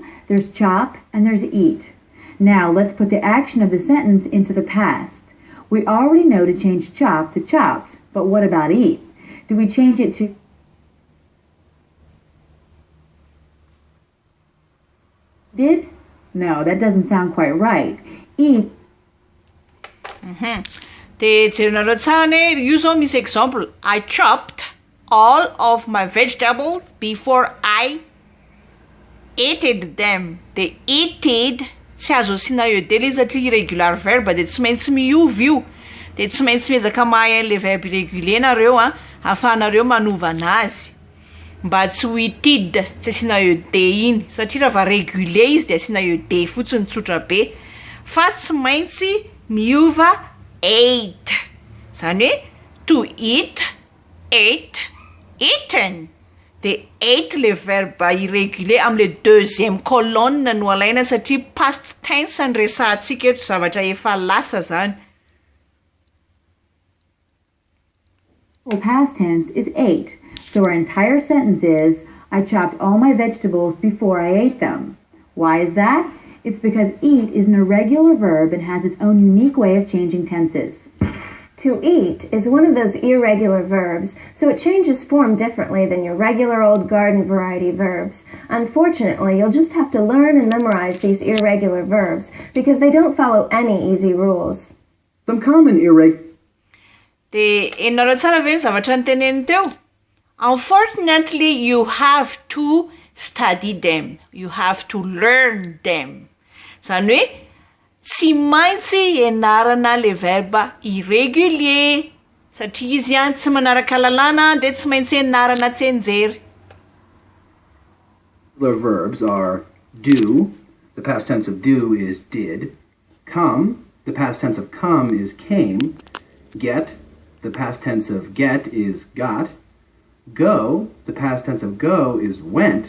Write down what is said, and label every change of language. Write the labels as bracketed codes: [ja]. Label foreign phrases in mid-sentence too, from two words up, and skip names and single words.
[en] There's chop and there's eat. Now let's put the action of the sentence into the past. We already know to change chop to chopped, but what about eat? Do we change it to did? No, that doesn't sound quite right. Eat. [mg] Dia jerenareo tsara ny io zao misy example. [en] I chopped all of my vegetables before I ate them. [mg] Dia eated tsy azo asiana ed le izy satria irregular verbe dia tsy maintsy miova io. Dia tsy maintsy miezaka mahay [fr] le verbe irrégulier [mg] nareo ahafahanareo manova anazy. Mba tsy ho itid tsy asiana ed iny satria raha régulier izy dia asiana ed fotsiny tsotra be, fa tsy maintsy miova ate. Zany hoe [en] to eat, ate, eaten. [mg] Dia ate [fr] le verbe irrégulier [mg] amin'le [fr] deuxième colonne [mg] no alaina satria [en] past tense [mg] ny resahantsika eto zavatra efa lasa zany. [en] Past tense is ate. So our entire sentence is, I chopped all my vegetables before I ate them. Why is that? It's because eat is an irregular verb and has its own unique way of changing tenses. To eat is one of those irregular verbs, so it changes form differently than your regular old garden variety verbs. Unfortunately, you'll just have to learn and memorize these irregular verbs because they don't follow any easy rules. Some common irregular. [mg] Dia enareo tsara ve ny zavatra niteneny teo? [en] Unfortunately, you have to study them. You have to learn them. [mg] Zany hoe tsy maintsy enarana [fr] le verbe irrégulier [mg] satria izy tsy manaraka lalàna dia tsy maintsy enarana tsenjery. [en] The verbs are do, the past tense of do is did, come, the past tense of come is came, get, the past tense of get is got, Go, the past tense of go is went.